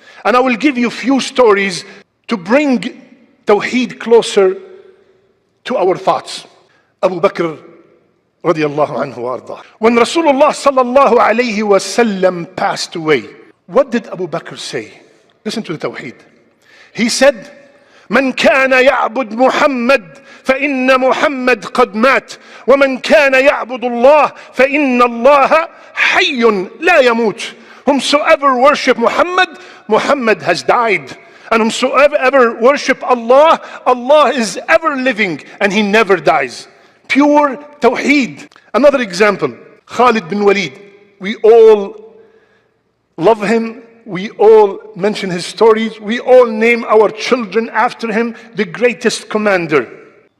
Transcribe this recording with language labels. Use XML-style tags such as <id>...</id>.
<en>And I will give you a few stories to bring Tawheed closer to our thoughts. Abu Bakr radiyallahu anhu wa ardah. When Rasulullah sallallahu alayhi wa sallam passed away, what did Abu Bakr say? Listen to the Tawheed. He said,</en> <ar>من كان يعبد محمد فإن محمد قد مات ومن كان يعبد الله فإن الله حي لا يموت.</ar> <en>Whomsoever worship Muhammad, Muhammad has died. And whomsoever worship Allah, Allah is ever living and He never dies. Pure Tawheed. Another example, Khalid bin Walid. We all love him. We all mention his stories. We all name our children after him, the greatest commander.</en>